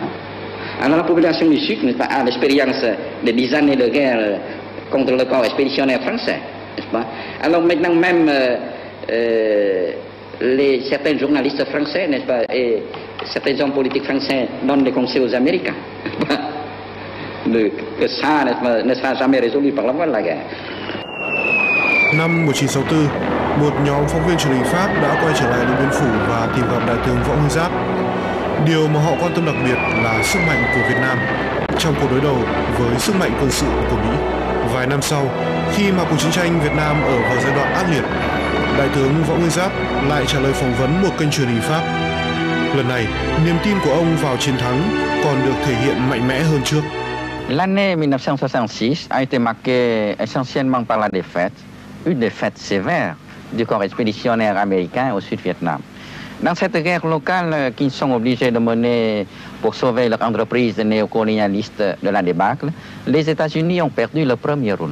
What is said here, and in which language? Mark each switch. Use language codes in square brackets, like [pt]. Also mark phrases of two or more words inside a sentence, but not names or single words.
[fr] Alors la population du Sud, n'est-ce pas, a l'expérience de 10 années de guerre contre le corps expéditionnaire français, n'est-ce pas. Alors maintenant même certains journalistes français, n'est-ce pas, et certains hommes politiques français donnent des conseils aux Américains que ça, n'est-ce pas, ne sera jamais résolu par la voie de la guerre. [vi] Năm 1964, một nhóm phóng viên truyền hình Pháp đã quay trở lại Điện Biên Phủ và tìm gặp đại tướng Võ Nguyên Giáp. Điều mà họ quan tâm đặc biệt là sức mạnh của Việt Nam trong cuộc đối đầu với sức mạnh quân sự của Mỹ. Vài năm sau, khi mà cuộc chiến tranh Việt Nam ở vào giai đoạn ác liệt, đại tướng Võ Nguyên Giáp lại trả lời phỏng vấn một kênh truyền hình Pháp. Lần này, niềm tin của ông vào chiến thắng còn được thể hiện mạnh mẽ hơn trước. [fr] L'année 1966 a été marquée essentiellement par la défaite, une défaite sévère du corps expéditionnaire américain au Sud-Vietnam. Dans cette guerre locale qu'ils sont obligés de mener pour sauver leur entreprise néocolonialiste de la débâcle, les États-Unis ont perdu le premier rôle.